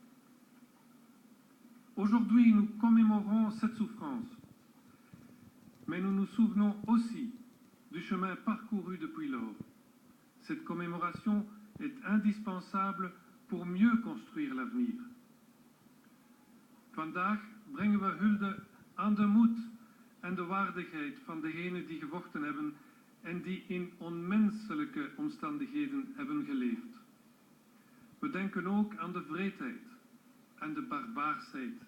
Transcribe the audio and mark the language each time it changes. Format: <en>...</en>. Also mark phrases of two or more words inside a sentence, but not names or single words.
<fr>Aujourd'hui, nous commémorons cette souffrance, mais nous nous souvenons aussi du chemin parcouru depuis lors. Cette commémoration est indispensable pour mieux construire l'avenir.</fr> <nl>Vandaag brengen we hulde aan de moed en de waardigheid van degenen die gevochten hebben en die in onmenselijke omstandigheden hebben geleefd. We denken ook aan de wreedheid en de barbaarsheid.</nl>